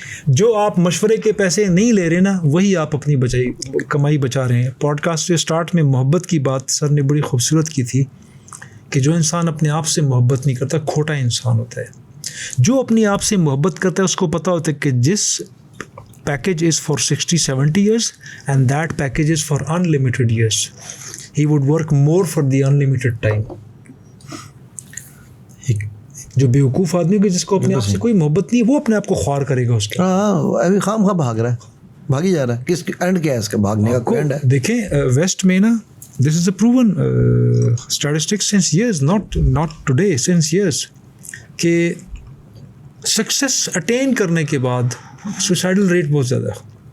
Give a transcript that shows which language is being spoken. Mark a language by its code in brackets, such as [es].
[ur] جو آپ مشورے کے پیسے نہیں لے رہے نا, وہی آپ اپنی کمائی بچا رہے ہیں. پوڈ کاسٹ کے اسٹارٹ میں محبت کی بات سر نے بڑی خوبصورت کی تھی کہ جو انسان اپنے آپ سے محبت نہیں کرتا کھوٹا انسان ہوتا ہے. جو اپنے آپ سے محبت کرتا ہے اس کو پتہ ہوتا ہے کہ جس [en] package is for 60-70 years and that package is for unlimited years. He would work more for the unlimited time. [ur] جو بیوقوف آدمی کو جس کو اپنے آپ سے کوئی محبت نہیں ہے وہ اپنے آپ کو خوار کرے گا اس کے. ہاں ابھی خام خواہ بھاگ رہا ہے, بھاگی جا رہا ہے. کس اینڈ کیا ہے اس کا بھاگنے کا؟ کوئی اینڈ ہے؟ دیکھیں ویسٹ میں نا [en] this is a proven statistic since years, [ur] not today, since years, کہ سکسیس اٹین کرنے کے بعد سوسائڈل ریٹ بہت زیادہ ہے.